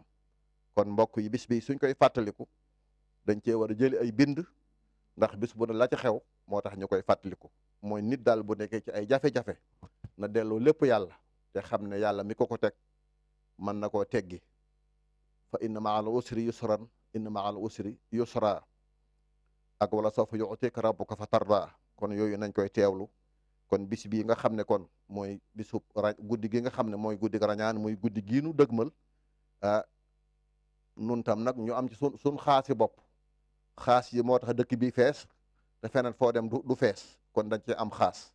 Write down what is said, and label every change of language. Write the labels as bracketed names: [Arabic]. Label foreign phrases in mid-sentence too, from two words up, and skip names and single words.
[Wolof] kon mbokk yi bis bi suñ koy fàttaliku dañ cee war a jëli ay bind ndax bis bu ne la ca xew moo tax ñu koy fàttaliku. mooy nit daal bu nekkee ci ay jafe-jafe na delloo lépp yàlla te xam ne yàlla mi ko teg mën na koo teggi. [Arabic] فإن مع العسر يسرا إن مع العسر يسرا ak ولسوف يعطيك ربك فترضى. [Wolof] kon yooyu nañ koy teewlu. kon bis bii nga xam ne kon mooy bisu guddi gi nga xam ne mooy guddi rañaan muy guddi giinu dëgmal nun tam nag ñu am ci sun xaasi bopp. xaas yi moo tax dëkk bi fees te feneen foo dem du fees kon dañ ci am xaas.